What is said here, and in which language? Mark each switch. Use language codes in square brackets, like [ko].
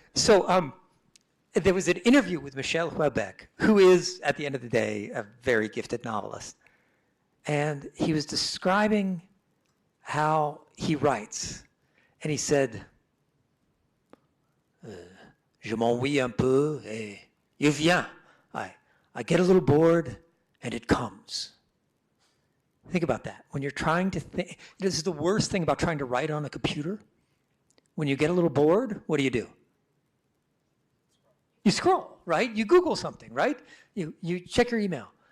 [en] So there was an interview with Michel Houellebecq, who is, at the end of the day, a very gifted novelist. And he was describing how he writes. [fr] And he said, je m'ennuie un peu et il vient. [en] I get a little bored and it comes. Think about that. When you're trying to think, this is the worst thing about trying to write on a computer. When you get a little bored, what do? You scroll, right? You Google something, right? You check your email.